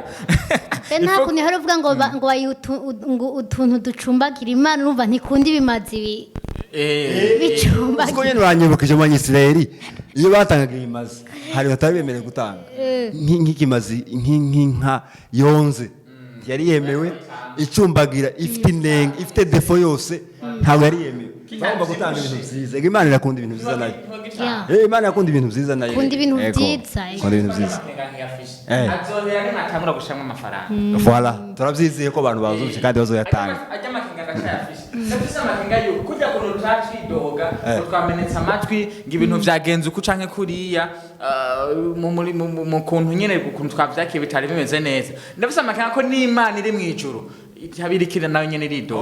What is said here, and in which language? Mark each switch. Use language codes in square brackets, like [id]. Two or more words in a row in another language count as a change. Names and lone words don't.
[rn] nta kuntu hari uvuga ngo utuntu ducumbagira Imana urumva ntikunda ibimazi bicumbagira siko nyene uranyibukije mu Isirayeli iyo batangaga ibimazi hari batari bemerewe gutanga nk'ikimazi nk'inka yonze yari yemewe icumbagira ifite inenge ifite defo yose ntabwo yari yemewe bagomba gutanga ibintu byiza Imana irakunda ibintu byiza nayo Imana irakunda ibintu byiza nayo Kunda ibintu byiza kunda ibintu byiza azohera ni matangura gushama amafaranga voilà turabyizeye ko abantu bazumvise kandi bazoyatanga ajya makinga gashafishe ndetse amakinga yo kujya ku rutaci doga twamenetse amatwi ngo ibintu byagenze uko canke kuriya mu kuntu nyene ukuntu twavyakiye bitari bimeze neza ndabise amakinga ko n'Imana iri mu ijuru habirikira nawe nyene ridoga